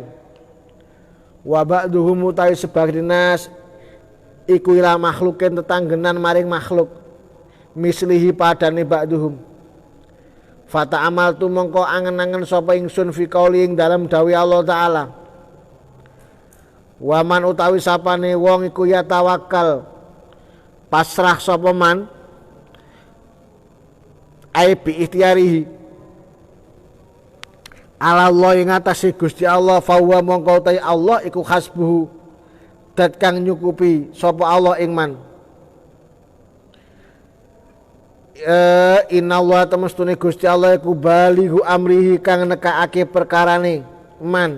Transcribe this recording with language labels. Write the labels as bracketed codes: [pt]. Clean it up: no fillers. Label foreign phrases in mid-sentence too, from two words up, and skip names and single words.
[ar] وبعضهم [jv] utawi sebagian nas iku [ar] إلى مخلوق, [jv] tetanggenan maring makhluk, mislihi padane ba'duhum. Fata amal tu mongko angen-angen sapa ingsun [ar] في قول [jv] ing dalam dawuh Allah taala. [ar] ومن [jv] utawi sapane wong iku ya tawakal, pasrah sapa [ar] من أي باختياره على الله [jv] ing atase Gusti Allah, fa wa mongko utai Allah iku hasbuhu, dat kang nyukupi sapa Allah ing man. [ar] إن الله [jv] temestune Gusti Allah iku [ar] بالغ أمره [jv] kang nekakake perkarane man.